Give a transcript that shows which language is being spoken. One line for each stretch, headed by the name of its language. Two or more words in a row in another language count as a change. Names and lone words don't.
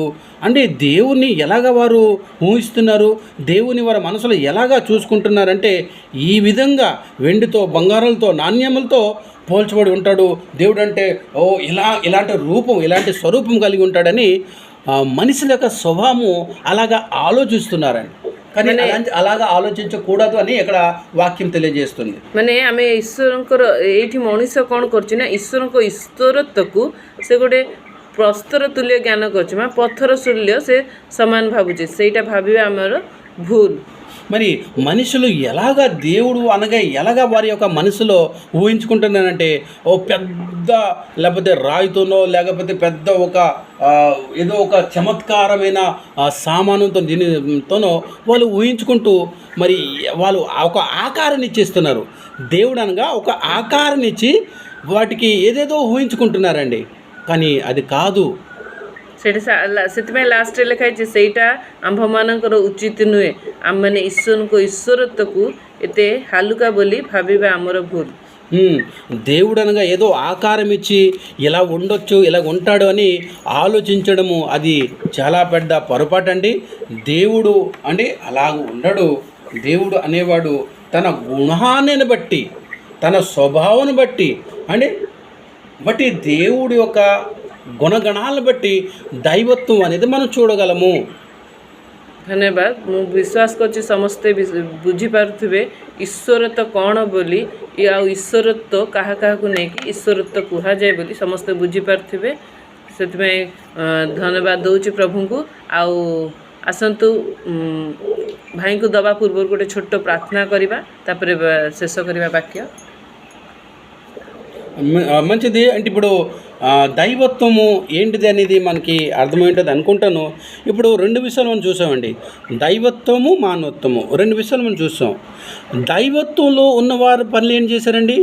Telugu: అంటే దేవుణ్ణి ఎలాగ వారు ఊహిస్తున్నారు, దేవుని వారి మనసులో ఎలాగా చూసుకుంటున్నారంటే, ఈ విధంగా వెండితో బంగారాలతో నాణ్యములతో పోల్చబడి ఉంటాడు. దేవుడు అంటే ఇలాంటి రూపం, ఇలాంటి స్వరూపం కలిగి ఉంటాడని మనిషి యొక్క స్వభావము అలాగా ఆలోచిస్తున్నారండి. కానీ అలాగా ఆలోచించకూడదు అని ఇక్కడ వాక్యం తెలియజేస్తుంది.
Odia: ମାନେ ଆମେ ଈଶ୍ୱରଙ୍କର ଏଇଠି ମଣିଷ କ'ଣ କରୁଛି ନା ଈଶ୍ୱରଙ୍କ ଈଶ୍ୱରତ୍ୱକୁ ସେ ଗୋଟେ ପ୍ରସ୍ତର ତୁଲ୍ୟ ଜ୍ଞାନ କରୁଛି, ମାନେ ପଥର ତୁଲ୍ୟ ସେ ସମାନ ଭାବୁଛି. ସେଇଟା ଭାବିବା ଆମର ଭୁଲ.
Telugu: మరి మనుషులు ఎలాగా దేవుడు అనగా ఎలాగా వారి యొక్క మనసులో ఊహించుకుంటున్నారంటే, ఓ పెద్ద లేకపోతే రాయితోనో లేకపోతే పెద్ద ఏదో ఒక చమత్కారమైన సామానుతో దీనితోనో వాళ్ళు ఊహించుకుంటూ మరి వాళ్ళు ఒక ఆకారాన్ని ఇచ్చేస్తున్నారు. దేవుడు అనగా ఒక ఆకారాన్ని ఇచ్చి వాటికి ఏదేదో ఊహించుకుంటున్నారండి. కానీ అది కాదు.
Odia: ସେଇଟା ସେଥିପାଇଁ ଲାଷ୍ଟରେ ଲେଖା ହେଇଛି ସେଇଟା ଆମ୍ଭମାନଙ୍କର ଉଚିତ ନୁହେଁ. ଆମମାନେ ଈଶ୍ୱରଙ୍କ ଈଶ୍ୱରତ୍ୱକୁ ଏତେ ହାଲୁକା ବୋଲି ଭାବିବା ଆମର ଭୁଲ.
Telugu: దేవుడు అనగా ఏదో ఆకారం ఇచ్చి ఇలా ఉండొచ్చు, ఇలా ఉంటాడు అని ఆలోచించడము అది చాలా పెద్ద పొరపాటు అండి. దేవుడు అంటే అలాగ ఉండడు. దేవుడు అనేవాడు తన గుణాన్ని బట్టి, తన స్వభావాన్ని బట్టి దేవుడి యొక్క ଗୁଣଗଣାలను ବట్టి ଦୈବତ୍ୱ అనేది మనం చూడగలము.
Odia: ଧନ୍ୟବାଦ. ମୁଁ ବିଶ୍ୱାସ କରୁଛି ସମସ୍ତେ ବୁଝିପାରୁଥିବେ ଈଶ୍ୱରତ୍ୱ କ'ଣ ବୋଲି, ଆଉ ଈଶ୍ୱରତ୍ୱ କାହାକୁ ନେଇକି ଈଶ୍ୱରତ୍ୱ କୁହାଯାଏ ବୋଲି ସମସ୍ତେ ବୁଝିପାରୁଥିବେ. ସେଥିପାଇଁ ଧନ୍ୟବାଦ ଦେଉଛି ପ୍ରଭୁଙ୍କୁ. ଆଉ ଆସନ୍ତୁ ଭାଇଙ୍କୁ ଦେବା ପୂର୍ବରୁ ଗୋଟେ ଛୋଟ ପ୍ରାର୍ଥନା କରିବା, ତାପରେ ଶେଷ କରିବା ବାକ୍ୟ.
Telugu: మంచిది. అంటే ఇప్పుడు దైవత్వము ఏంటిది అనేది మనకి అర్థమైంటుంది అనుకుంటాను. ఇప్పుడు 2 విషయాలు మనం చూసామండి, దైవత్వము మానవత్వము. 2 విషయాలు మనం చూసాం. దైవత్వంలో ఉన్నవారు పనులు ఏం చేశారండి?